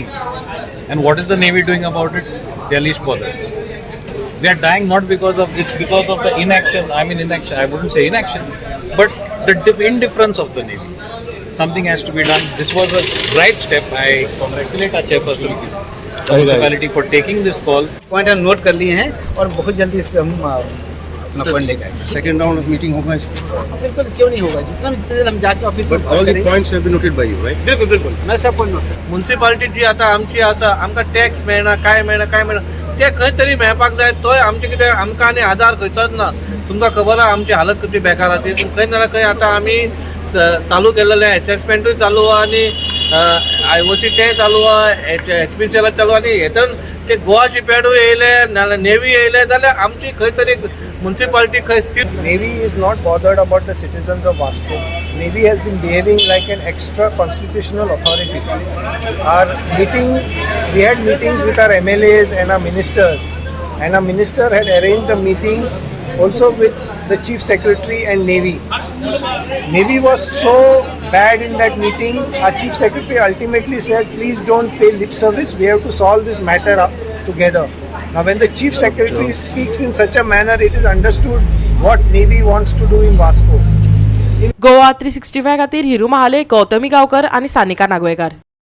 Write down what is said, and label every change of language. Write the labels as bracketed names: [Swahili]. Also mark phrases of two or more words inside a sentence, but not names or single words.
[English] And what is the Navy doing about it? They are least bothered. They are dying not because of the inaction. I mean inaction. I wouldn't say inaction, but the indifference of the Navy. Something has to be done. This was a right step. I congratulate our chairperson, municipality, for taking this call. [Hindi] पॉइंट हम नोट कर लिए हैं और बहुत जल्दी इस पर हम अपना पढ़ लेके आएंगे। [English] second round of meeting [Hindi] होगा इसका? बिल्कुल, क्यों नहीं होगा, जितना भी जितना हम जाके ऑफिस में [English] But all the points have been noted by you, right? [Hindi] बिल्कुल बिल्कुल मैं सब पॉइंट नोट करतो. [Konkani] म्युनिसिपालिटी जी आता आमची आसा आमकां टॅक्स मेळना काय मेळना ते खंय तरी मेळपाक जाय. तोय आमचे कितें आमकां आनी आधार खंयचोच ना. तुमकां खबर आहा आमची हालत कितली बेकार आहा ती. खंय ना खंय आतां आमी चालू केलेले असेसमेंटूय चालू आहा आनी IOCचेय चालू आहा, HPCL चालू आहा. आनी हेतून ते गोवा शिपयार्डूय येयले नाल्यार नेवी येयले जाल्यार आमची खंय तरी म्युनिसिपालिटी खंय स्थिर. [English] Navy is not bothered about the citizens of Vasco. Navy has been behaving like an extra constitutional authority. We had meetings with our MLAs and our ministers, and our minister had arranged a meeting also with the chief secretary and Navy. Navy was so bad in that meeting. Our chief secretary ultimately said, please don't pay lip service. We have to solve this matter up together. Now, when the chief secretary speaks in such a manner, it is understood what Navy wants to do in Vasco. [Konkani] गोवा 365 खातीर हिरू महाले, गौतमी गांवकर आणि सानिका नागवेकर.